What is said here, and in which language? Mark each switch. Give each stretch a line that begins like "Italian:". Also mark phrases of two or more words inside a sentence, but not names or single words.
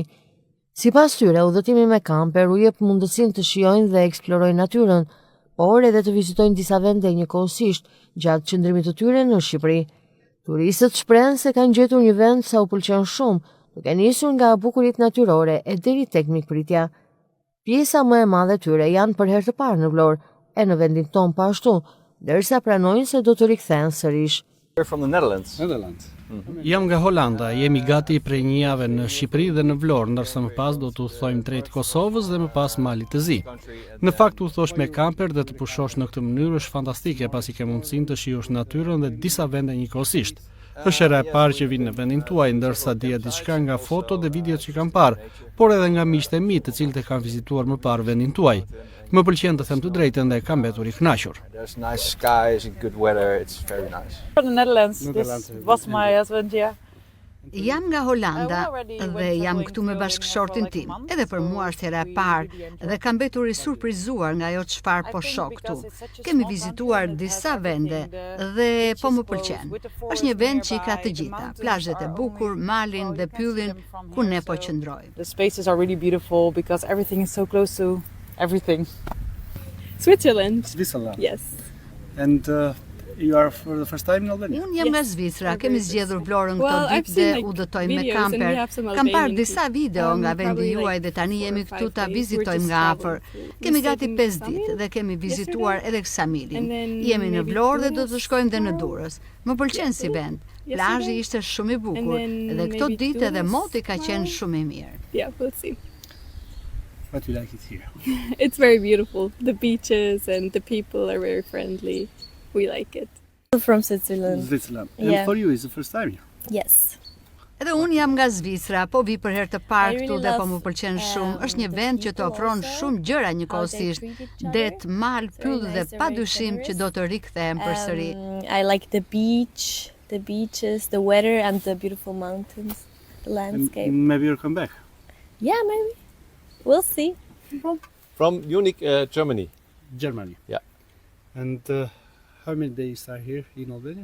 Albanian: Sipas tyre, udhëtimi me kamper u jep mundësinë të shijojnë dhe eksplorojnë natyrën, por edhe të vizitojnë disa vende njëkohësisht gjatë qëndrimit të tyre në Shqipëri. Turistët shprehen se kanë gjetur një vend sa u pëlqen shumë, duke nisur nga bukuritë natyrore e deri tek mikpritja. Pjesa më e madhe tyre janë për herë të parë në Vlorë e në vendin tonë po ashtu, ndërsa pranojnë se do të rikthehen sërish.
English: From the Netherlands.
Albanian: Jam nga Holanda, jemi gati prej një jave në Shqipëri dhe në Vlorë, ndërsa më pas do të udhtojmë drejt Kosovës dhe më pas Malit të Zi. Në fakt udhtosh me kamper dhe të pushosh në këtë mënyrë është fantastike, pasi ke mundësinë të shijosh natyrën dhe disa vende njëkohësisht. Është hera e parë që vin në vendin tuaj, ndërsa dija diçka nga foto dhe videot që kam parë, por edhe nga miqtë e mi, të cilët e kanë vizituar më parë vendin tuaj. Më pëlqen të them të drejtën dhe kam mbetur I kënaqur.
English: There's nice skies and good weather. It's very nice. From the Netherlands. This was my husband, yeah.
Albanian: Jam nga Holanda dhe jam këtu me bashkëshortin tim. Edhe për mua është hera e parë dhe kam mbetur I surprizuar nga ajo çfarë po shoh këtu. Kemi vizituar disa vende dhe po më pëlqen. Është një vend që I ka të gjitha, plazhet e bukur, malin dhe pyllin ku ne po qëndrojmë.
English: The spaces are really beautiful because everything is so close to everything. Switzerland. Yes. And you are for the first time in Albania?
Albanian: Unë jam nga Zvicra, kemi zgjedhur Vlorën këto ditë dhe udhëtojmë me kamper. Kam parë disa video nga vendi juaj dhe tani jemi këtu ta vizitojmë nga afër. Kemi gati 5 ditë dhe kemi vizituar edhe Ksamilin. Jemi në Vlorë dhe do të shkojmë dhe në Durrës. Më pëlqen si vend. Plazhi ishte shumë I bukur dhe këto ditë edhe moti ka qenë shumë I mirë.
English: Yeah, we'll see. But you like it here? It's very beautiful. The beaches and the people are very friendly. We like it. From Switzerland. Switzerland. Yeah. And for you, it's the first time here? Yes.
Albanian: Edhe unë jam nga Zvicra, po vi për herë të parë këtu dhe po më pëlqen shumë. Është një vend që të ofron shumë gjëra njëkohësisht. Det, mal, pyll dhe padyshim që do të rikthehem përsëri.
English: I like the beach, the beaches, the weather and the beautiful mountains, the landscape. And maybe you'll come back? Yeah, maybe. We'll see. From Munich, Germany. Germany? Yeah. And how many days are here in Albania?